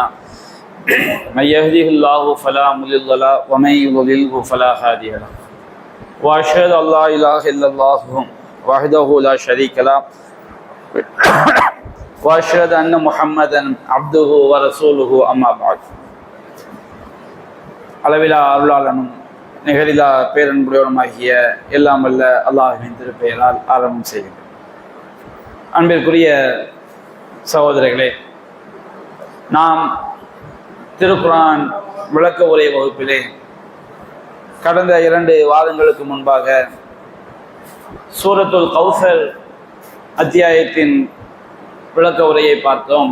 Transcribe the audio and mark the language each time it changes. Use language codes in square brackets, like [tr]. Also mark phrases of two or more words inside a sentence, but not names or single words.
[ar] من يهده الله فلا مضل له ومن يضلله فلا هادي له. وأشهد أن لا إله إلا الله وحده لا شريك له وأشهد أن محمدا عبده ورسوله أما بعد. [ta] அளவிலா அருளாளனும் நிகரிலா பேரன்புடையவனுமாகிய எல்லாம் வல்ல அல்லாஹ்வின் திருப்பெயரால் ஆரம்பம் செய்கிறேன். அன்பிற்குரிய சகோதரர்களே, நாம் திருக்குர்ஆன் விளக்க உரை வகுப்பிலே கடந்த 2 வாரங்களுக்கு முன்பாக சூரத்துல் கௌசர் அத்தியாயத்தின் விளக்க உரையை பார்த்தோம்.